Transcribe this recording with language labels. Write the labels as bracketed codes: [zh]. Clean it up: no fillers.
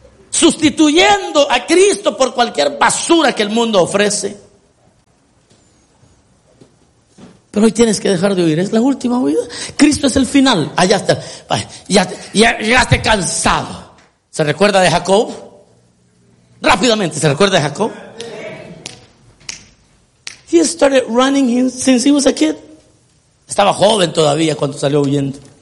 [es] Sustituyendo a Cristo por cualquier basura que el mundo ofrece. Pero hoy tienes que dejar de oír. Es la última oída. Cristo es el final. Allá está. Ya te cansado. ¿Se recuerda de Jacob? Rápidamente, ¿se recuerda de Jacob? [en] He started running since he was a kid. [es] Estaba joven todavía cuando salió huyendo.